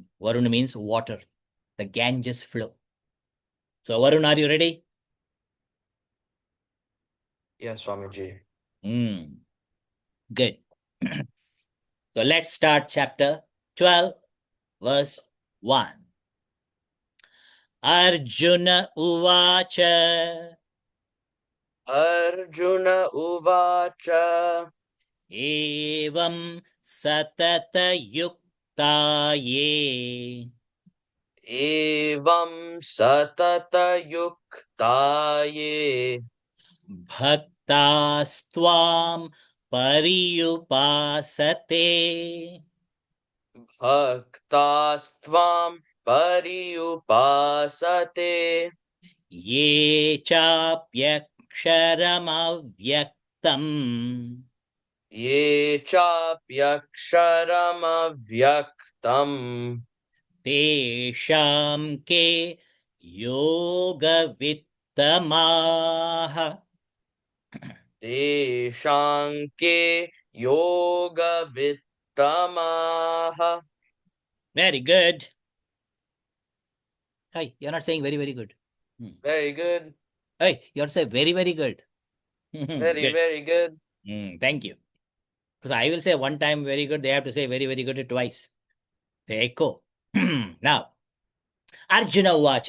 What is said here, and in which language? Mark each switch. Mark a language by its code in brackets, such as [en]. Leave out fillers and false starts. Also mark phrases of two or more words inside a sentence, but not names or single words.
[en] Varun means water, the Ganges flow. So Varun, are you ready? Yes, Swamiji. Good. So let's start chapter 12, verse 1. [sa] Arjuna Uvacha. Arjuna Uvacha. Evam Satata Yukta Ye. Evam Satata Yukta Ye. Bhaktastvam Pariyupasate. Bhaktastvam Pariyupasate. Ye chapyaksharamavyaktam. Ye chapyaksharamavyaktam. Tesham ke yogavittamaha. Teshanke yogavittamaha. [en] Very good. Hey, you're not saying very, very good. Very good. Hey, you're saying very, very good. Very, Good. very good. Thank you. Because I will say one time very good, they have to say very, very good twice. They echo. Now, [sa] Arjuna Vacha.